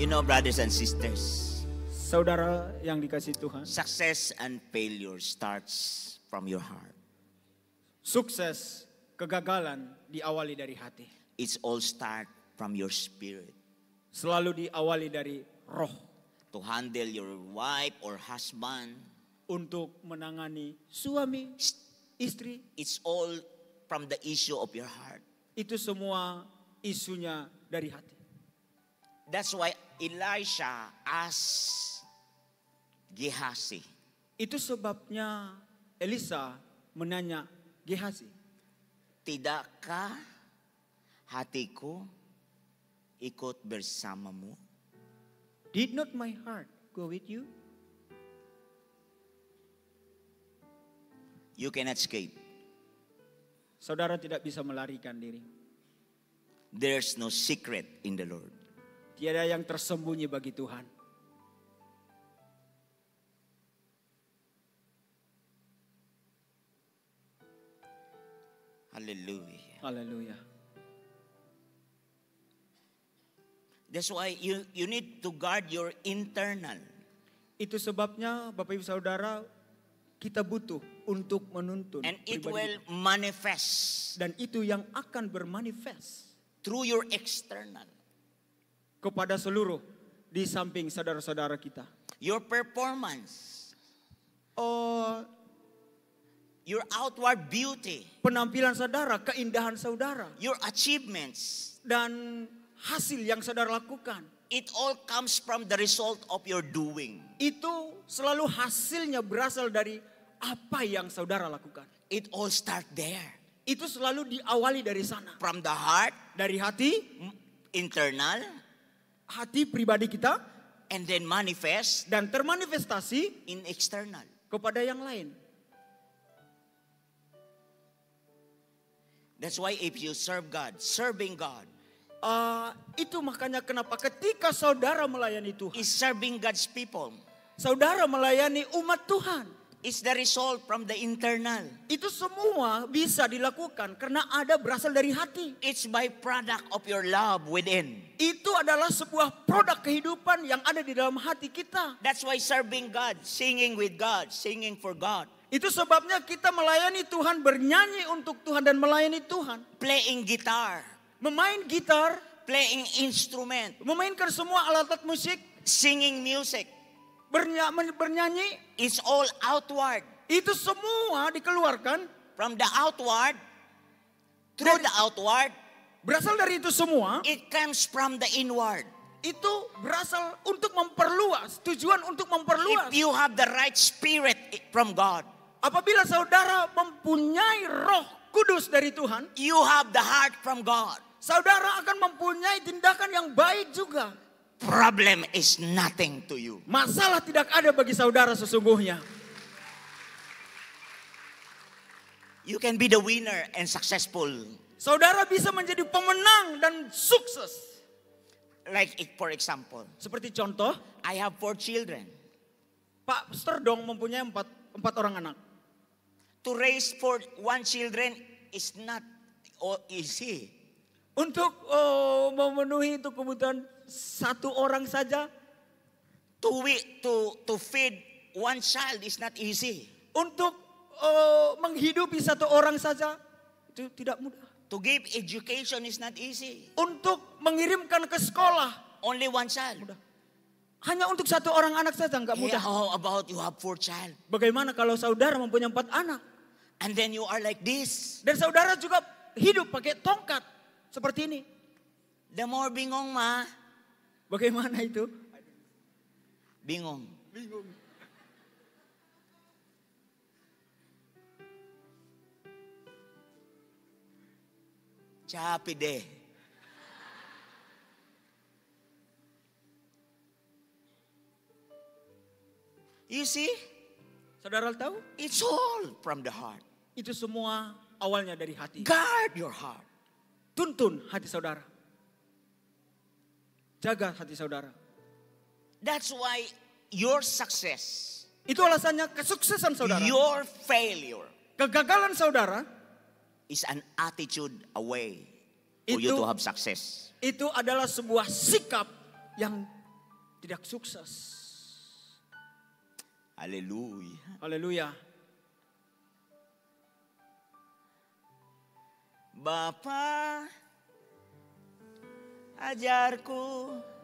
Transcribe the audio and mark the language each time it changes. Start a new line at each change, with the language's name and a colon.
English: You know, brothers and sisters,
Indonesian: Saudara yang dikasihi Tuhan,
English: success and failure starts from your heart.
Indonesian: sukses kegagalan diawali dari hati.
English: It's all start from your spirit.
Indonesian: Selalu diawali dari roh.
English: To handle your wife or husband.
Indonesian: Untuk menangani suami, istri.
English: It's all from the issue of your heart.
Indonesian: Itu semua isunya dari hati.
English: That's why Elisha asked Gehazi.
Indonesian: Itu sebabnya Elisa menanya Gehazi, tidakkah hatiku ikut bersamamu?
English: Did not my heart go with you? You cannot escape.
Indonesian: Saudara tidak bisa melarikan diri.
English: There's no secret in the Lord.
Indonesian: Tiada yang tersembunyi bagi Tuhan.
English: Hallelujah.
Indonesian: Haleluya.
English: That's why you need to guard your internal.
Indonesian: Itu sebabnya Bapak Ibu Saudara, kita butuh untuk menuntun
English: And it
Indonesian: pribadi
English: will
Indonesian: kita.
English: manifest
Indonesian: Dan itu yang akan bermanifest
English: through your external.
Indonesian: kepada seluruh di samping saudara-saudara kita.
English: Your performance, Oh, your outward beauty,
Indonesian: penampilan saudara, keindahan saudara,
English: your achievements.
Indonesian: dan hasil yang saudara lakukan.
English: It all comes from the result of your doing.
Indonesian: Itu selalu hasilnya berasal dari apa yang saudara lakukan.
English: It all start there.
Indonesian: Itu selalu diawali dari sana.
English: From the heart,
Indonesian: Dari hati,
English: internal,
Indonesian: hati pribadi kita,
English: and then manifest
Indonesian: dan termanifestasi
English: in external.
Indonesian: kepada yang lain.
English: That's why if you serve God, serving God
Indonesian: Itu makanya kenapa ketika saudara melayani Tuhan,
English: is serving God's people.
Indonesian: saudara melayani umat Tuhan,
English: It's the result from the internal.
Indonesian: itu semua bisa dilakukan karena ada berasal dari hati.
English: It's by product of your love within.
Indonesian: Itu adalah sebuah produk kehidupan yang ada di dalam hati kita.
English: That's why serving God, singing with God, singing for God,
Indonesian: Itu sebabnya kita melayani Tuhan, bernyanyi untuk Tuhan dan melayani Tuhan.
English: playing guitar,
Indonesian: Memain gitar,
English: playing instrument,
Indonesian: memainkan semua alat-alat musik,
English: singing music.
Indonesian: bernyanyi,
English: It's all outward.
Indonesian: itu semua dikeluarkan
English: From the outward, through the outward,
Indonesian: berasal dari itu semua.
English: it comes from the inward.
Indonesian: Itu berasal untuk memperluas, tujuan untuk memperluas.
English: If you have the right spirit from God,
Indonesian: Apabila saudara mempunyai Roh Kudus dari Tuhan,
English: you have the heart from God.
Indonesian: saudara akan mempunyai tindakan yang baik juga.
English: Problem is nothing to you.
Indonesian: Masalah tidak ada bagi saudara sesungguhnya.
English: You can be the winner and successful.
Indonesian: Saudara bisa menjadi pemenang dan sukses.
English: Like for example,
Indonesian: Seperti contoh,
English: I have 4 children.
Indonesian: Pak Sterdong mempunyai empat orang anak.
English: To raise one children is not easy.
Indonesian: Untuk memenuhi itu kebutuhan satu orang saja,
English: To feed one child is not easy.
Indonesian: untuk menghidupi satu orang saja, itu tidak mudah.
English: To give education is not easy.
Indonesian: Untuk mengirimkan ke sekolah,
English: Only one child.
Indonesian: hanya untuk satu orang anak saja nggak
English: Yeah,
Indonesian: mudah.
English: how about you have 4 child?
Indonesian: Bagaimana kalau saudara mempunyai 4 anak?
English: And then you are like this.
Indonesian: Dan saudara juga hidup pakai tongkat seperti ini.
English: The more
Indonesian: bingong ma. Bagaimana itu? Bingong. Bingung. Capek deh.
English: You see?
Indonesian: Saudara tahu?
English: It's all from the heart.
Indonesian: Itu semua awalnya dari hati.
English: Guard your heart.
Indonesian: Tuntun hati saudara. Jaga hati saudara.
English: That's why your success,
Indonesian: Itu alasannya kesuksesan saudara.
English: your failure
Indonesian: Kegagalan saudara
English: is an attitude away for you
Indonesian: Itu-
English: to have success.
Indonesian: itu adalah sebuah sikap yang tidak sukses.
English: Hallelujah.
Indonesian: Haleluya. Bapa, ajarku